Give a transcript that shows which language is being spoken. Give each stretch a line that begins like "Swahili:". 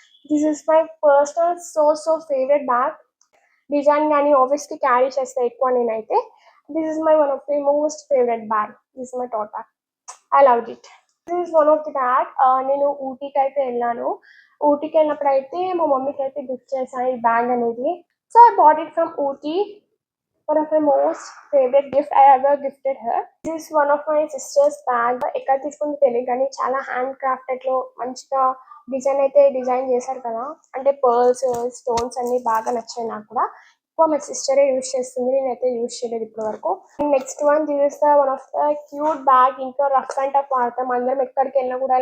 English: This is my personal so favourite bag.
Telugu: Design కానీ office కి carry చేస్తాను ఎక్కువ నేనైతే.
English: This is my one of the most favourite bag. This is my tote bag. I love it. This is one of the bag.
Telugu: నేను ఊటీకి అయితే వెళ్ళాను. ఊటీకి వెళ్ళినప్పుడు అయితే మా మమ్మీకి అయితే గిఫ్ట్ చేశాను ఈ బ్యాగ్ అనేది.
English: So I bought it from Ooty. One of my most favorite gift I ever gifted her. This is one of my sister's bag.
Telugu: ఎక్కడ తీసుకుంటే తెలియదు కానీ చాలా హ్యాండ్ క్రాఫ్టెడ్ లో మంచిగా డిజైన్ అయితే డిజైన్ చేశారు కదా. అంటే పర్ల్స్, స్టోన్స్ అన్ని బాగా నచ్చాయి నాకు కూడా. ఎక్కువ మా సిస్టరే యూజ్ చేస్తుంది, నేనైతే యూజ్ చేయలేదు ఇప్పటి వరకు.
English: Next one, this is the one of the cute bag.
Telugu: ఇంకా రఫ్ అండ్ టఫ్ వాడతాం అందరం, ఎక్కడికి వెళ్ళినా కూడా.